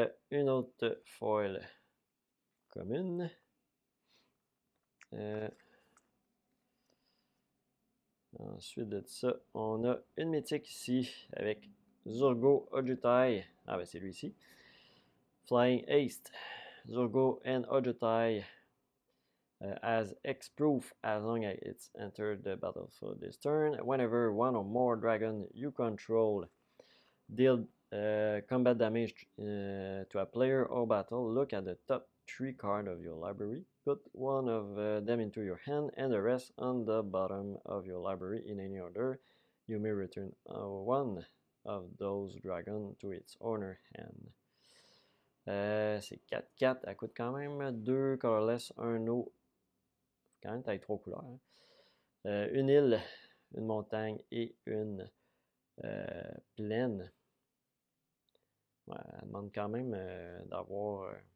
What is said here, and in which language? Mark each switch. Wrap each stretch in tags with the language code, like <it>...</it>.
<fr>Une autre foil commune. Ensuite de ça, on a une mythique ici avec Zurgo Ojutai. Ah ben c'est lui ici. Flying Haste.</fr> <en>Zurgo and Ojutai as X-proof as long as it's entered the battlefield this turn. Whenever one or more dragon you control deal combat damage to a player or battle, look at the top 3 cards of your library. Put one of them into your hand and the rest on the bottom of your library in any order. You may return one of those dragons to its owner hand.</en> <fr>C'est 4-4, elle coûte quand même 2 colorless, 1 eau, quand même taille 3 couleurs. Hein. Une île, une montagne et une plaine. Ouais, elle demande quand même d'avoir</fr>